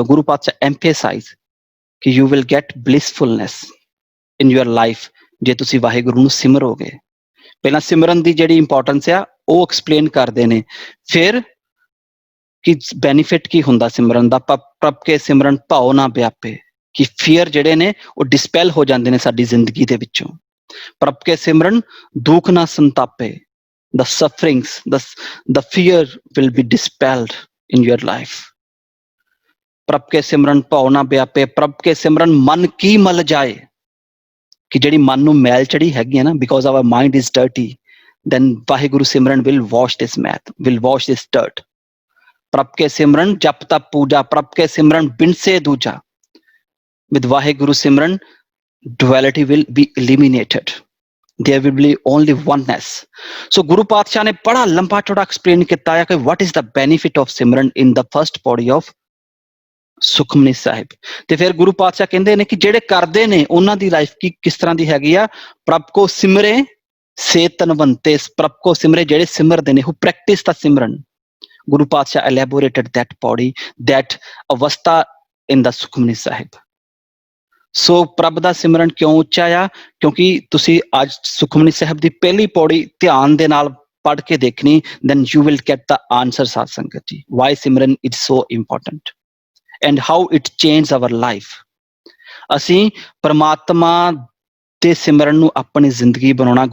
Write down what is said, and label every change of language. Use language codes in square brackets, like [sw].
[en] Guru Patshah emphasizes ਕਿ you will get blissfulness in your life [pa] ਜੇ ਤੁਸੀਂ ਵਾਹਿਗੁਰੂ ਨੂੰ ਸਿਮਰੋਗੇ। ਪਹਿਲਾਂ ਸਿਮਰਨ ਦੀ ਜਿਹੜੀ ਇੰਪੋਰਟੈਂਸ ਆ ਉਹ ਐਕਸਪਲੇਨ ਕਰਦੇ ਨੇ, ਫਿਰ ਕਿ ਬੈਨੀਫਿਟ ਕੀ ਹੁੰਦਾ ਸਿਮਰਨ ਦਾ। ਪ੍ਰਭ ਕੇ ਸਿਮਰਨ ਭਾਉ ਨਾ ਵਿਆਪੇ, ਕਿ ਫੀਅਰ ਜਿਹੜੇ ਨੇ ਉਹ ਡਿਸਪੈਲ ਹੋ ਜਾਂਦੇ ਨੇ ਸਾਡੀ ਜ਼ਿੰਦਗੀ ਦੇ ਵਿੱਚੋਂ। ਪ੍ਰਭ ਕੇ ਸਿਮਰਨ ਦੁੱਖ ਨਾ ਸੰਤਾਪੇ, [en] the sufferings, the fear will be dispelled in your life. [pa] ਪ੍ਰਭ ਕੇ ਸਿਮਰਨ ਭਾਉ ਨਾ ਵਿਆਪੇ, ਪ੍ਰਭ ਕੇ ਸਿਮਰਨ ਮਨ ਕੀ ਮਲ ਜਾਏ, ਕਿ ਜਿਹੜੀ ਮਨ ਨੂੰ ਮੈਲ ਚੜੀ ਹੈਗੀ ਹੈ ਨਾ, [en] because our mind is dirty, then [pa] Waheguru Simran [en] will wash this math, will wash this dirt. [pa] ਪ੍ਰਭ ਕੇ ਸਿਮਰਨ ਜਪ ਤਪ ਪੂਜਾ, ਪ੍ਰਭ ਕੇ ਸਿਮਰਨ ਬਿਨ ਸੇ ਦੂਜਾ। [en] with Waheguru simran duality will be eliminated. There will be only oneness. So Guru Patshaha [pa] ਨੇ ਬੜਾ ਲੰਬਾ ਚੌੜਾ ਐਕਸਪਲੇਨ ਕੀਤਾ ਹੈ ਕਿ [en] what is the benefit of simran in the first body of Sukhmani Sahib. [pa] ਤੇ ਫਿਰ ਗੁਰੂ ਪਾਤਸ਼ਾਹ ਕਹਿੰਦੇ ਨੇ ਕਿ ਜਿਹੜੇ ਕਰਦੇ ਨੇ ਉਹਨਾਂ ਦੀ ਲਾਈਫ ਕੀ ਕਿਸ ਤਰ੍ਹਾਂ ਦੀ ਹੈਗੀ ਆ। ਪ੍ਰਭ ਕੋ ਸਿਮਰੇ ਸੇ ਤਨਵੰਤੇ, ਪ੍ਰਭ ਕੋ ਸਿਮਰੇ ਜਿਹੜੇ ਸਿਮਰਦੇ ਨੇ, [en] who practice the simran. Guru Patshah elaborated that body, that avastha in the Sukhmani Sahib. [pa] ਸੋ ਪ੍ਰਭ ਦਾ ਸਿਮਰਨ ਕਿਉਂ ਉੱਚਾ ਆ? ਕਿਉਂਕਿ ਤੁਸੀਂ ਅੱਜ ਸੁਖਮਨੀ ਸਾਹਿਬ ਦੀ ਪਹਿਲੀ ਪੌੜੀ ਧਿਆਨ ਦੇ ਨਾਲ ਪੜ੍ਹ ਕੇ ਦੇਖਣੀ, [en] then you will get the answer [pa] ਸਾਧ ਸੰਗਤ ਜੀ, [en] why simran is so important and how it changed our life। [pa] ਅਸੀਂ ਪਰਮਾਤਮਾ ਦੇ ਸਿਮਰਨ ਨੂੰ ਆਪਣੀ ਜ਼ਿੰਦਗੀ ਬਣਾਉਣਾ।